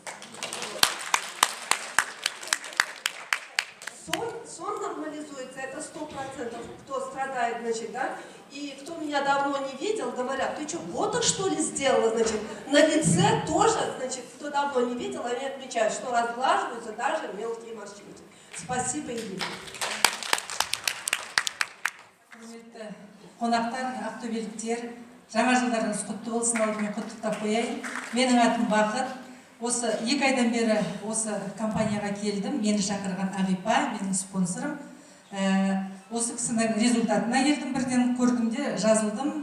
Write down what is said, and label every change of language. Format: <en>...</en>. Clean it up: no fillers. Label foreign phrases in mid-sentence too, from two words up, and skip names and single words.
<ru>Сон нормализуется, это 100%, кто страдает, значит, да? И кто меня давно не видел, говорят, ты что, ботокс что ли сделала, значит? На лице тоже, значит, кто давно не видел, они отмечают, что разглаживаются даже мелкие морщинки. Спасибо, Ирина.</ru> <kk>Қонақтар, ақтөбеліктер, жаңа жылдарыңыз құтты болсын, алдымен құттықтап қояйын. Менің атым Бақыт. Осы 2 айдан бері осы компанияға келдім. Мені шақырған Ағипа, менің спонсорым. Осы кісінің результатына келдім, бірден көрдім де жазылдым.</kk>